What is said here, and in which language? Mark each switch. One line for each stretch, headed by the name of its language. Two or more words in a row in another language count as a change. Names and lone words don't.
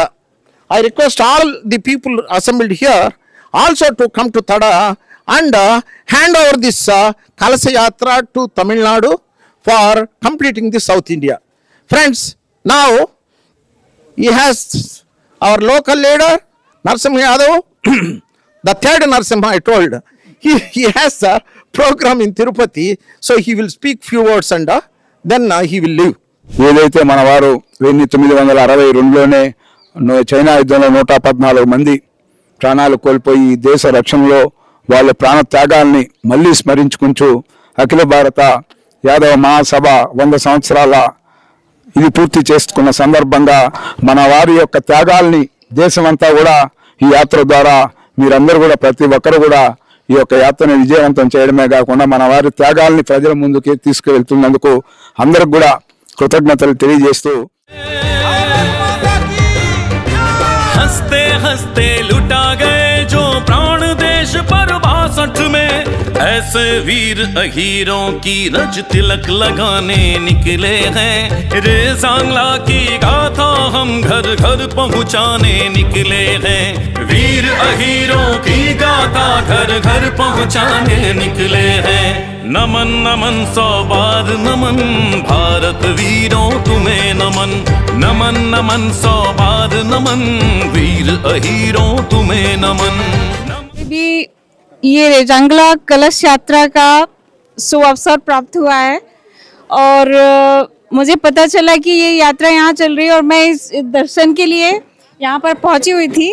English: I request all the people assembled here also to come to Tada and hand over this Kalasha Yatra to Tamil Nadu for completing the South India. Friends, now he has our local leader, Narasimha Yadav, the third Narasimha I told, he has a program in Tirupati, so he will speak few words and then he will leave.
Telugu: ఏదైతే మన వారు 1962లోనే చైనా యుద్ధంలో 114 మంది ప్రాణాలు కోల్పోయి ఈ దేశ రక్షణలో వాళ్ళ ప్రాణ త్యాగాల్ని మళ్ళీ స్మరించుకుంటూ అఖిల భారత యాదవ మహాసభ 100 సంవత్సరాల ఇది పూర్తి చేసుకున్న సందర్భంగా మన వారి యొక్క త్యాగాల్ని దేశమంతా కూడా ఈ యాత్ర ద్వారా మీరందరూ కూడా ప్రతి ఒక్కరు కూడా ఈ యొక్క యాత్రను విజయవంతం చేయడమే కాకుండా మన వారి త్యాగాల్ని ప్రజల ముందుకి తీసుకువెళ్తున్నందుకు అందరికి కూడా కృతజ్ఞతలు తెలియజేస్తూ
Hindi: हंसते हंसते लुटा गए जो प्राण देश पर 62 में ऐसे वीर अहीरों की रज तिलक लगाने निकले हैं रे सांगला की गाथा हम घर घर पहुंचाने निकले हैं वीर अहीरों की गाथा घर घर पहुंचाने निकले हैं नमन नमन 100 बार नमन भारत वीरों तुम्हें नमन नमन नमन 100 बार नमन वीर अहीरों तुम्हें नमन। भी ये रेजांगला कलश यात्रा का सुअवसर प्राप्त हुआ है और मुझे पता चला कि ये यात्रा यहाँ चल रही है और मैं इस दर्शन के लिए यहाँ पर पहुँची हुई थी।